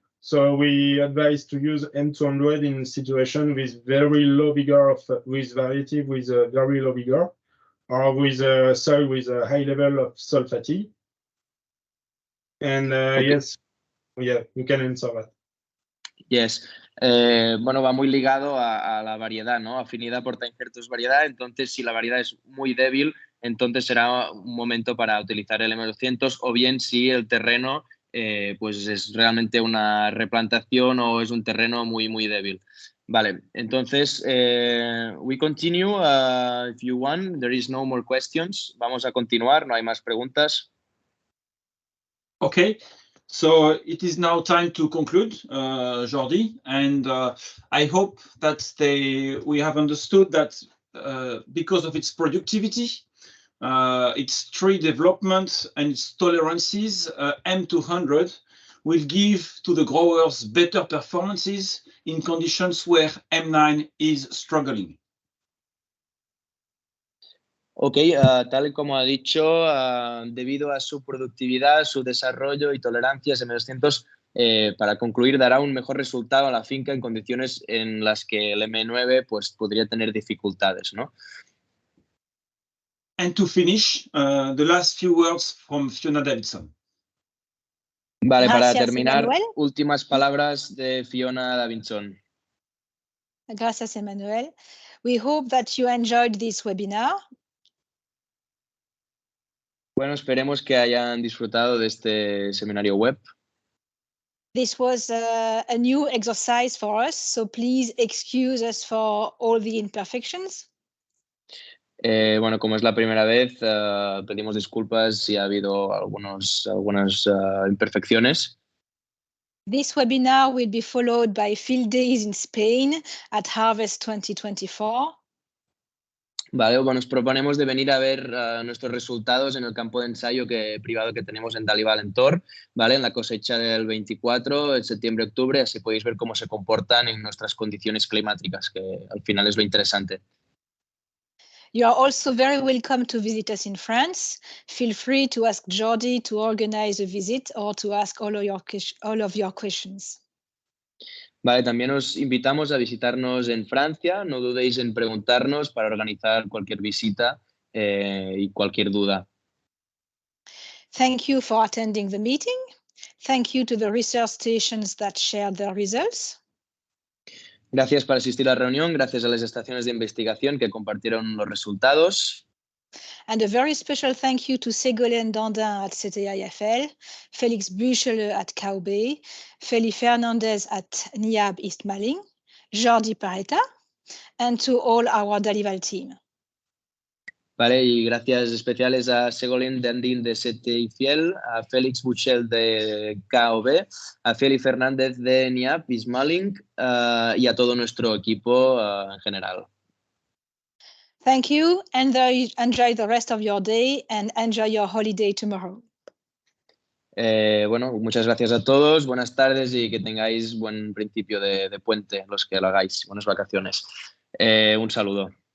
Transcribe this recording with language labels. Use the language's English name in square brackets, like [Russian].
[English] So we advise to use M200 in situation with very low vigor with variety with a very low vigor, or with a soil with a high level of soil fatigue. And okay. Yes, yeah, you can answer that. Yes. [Spanish] Bueno, va muy ligado a la variedad, ¿no? Afinidad portainjerto es variedad, entonces si la variedad es muy débil, entonces será un momento para utilizar el M200, o bien si el terreno pues es realmente una replantación o es un terreno muy, muy débil. Vale, entonces, [English] we continue. If you want, there is no more questions. [Spanish] Vamos a continuar, no hay más preguntas. [English] Okay, so it is now time to conclude, Jordi, and I hope that we have understood that because of its productivity, its tree development and its tolerances, M200 will give to the growers better performances in conditions where M9 is struggling. [Spanish] Ok, tal y como ha dicho, debido a su productividad, su desarrollo y tolerancias, M200, para concluir, dará un mejor resultado a la finca en condiciones en las que el M9 pues, podría tener dificultades, ¿no? [English] And to finish, the last few words from Fiona Davidson. [Spanish] Vale, Gracias, para terminar, Emmanuel. últimas palabras de Fiona Davidson. Gracias, Emmanuel. [English] We hope that you enjoyed this webinar. [Spanish] Bueno, esperemos que hayan disfrutado de este seminario web. [English] This was a new exercise for us, so please excuse us for all the imperfections. [Spanish] Bueno, como es la primera vez, pedimos disculpas si ha habido algunas imperfecciones. [English] This webinar will be followed by field days in Spain at Harvest 2024. [Spanish] Vale, bueno, nos proponemos de venir a ver nuestros resultados en el campo de ensayo privado que tenemos en Dalival en Tor, ¿vale? En la cosecha del 24, en septiembre-octubre, así podéis ver cómo se comportan en nuestras condiciones climáticas, que al final es lo interesante. [English] You are also very welcome to visit us in France. Feel free to ask Jordi to organize a visit or to ask all of your questions. [Spanish] Vale, también os invitamos a visitarnos en Francia. No dudéis en preguntarnos para organizar cualquier visita y cualquier duda. [English] Thank you for attending the meeting. Thank you to the research stations that shared their results. [Spanish] Gracias por asistir a la reunión, gracias a las estaciones de investigación que compartieron los resultados. [English] And a very special thank you to Ségolène Dandin at CTIFL, Félix Büchele at KOB, Feli Fernandez at NIAB East Malling, Jordi Pareta, and to all our Dalival team. [Spanish] Vale, y gracias especiales a Ségolène Dandin de CTIFL, a Félix Büchele de KOB, a Feli Fernández de NIAB East Malling y a todo nuestro equipo en general. [English] Thank you, and enjoy the rest of your day and enjoy your holiday tomorrow. [Spanish] Bueno, muchas gracias a todos, buenas tardes y que tengáis buen principio de puente, los que lo hagáis, buenas vacaciones. Un saludo.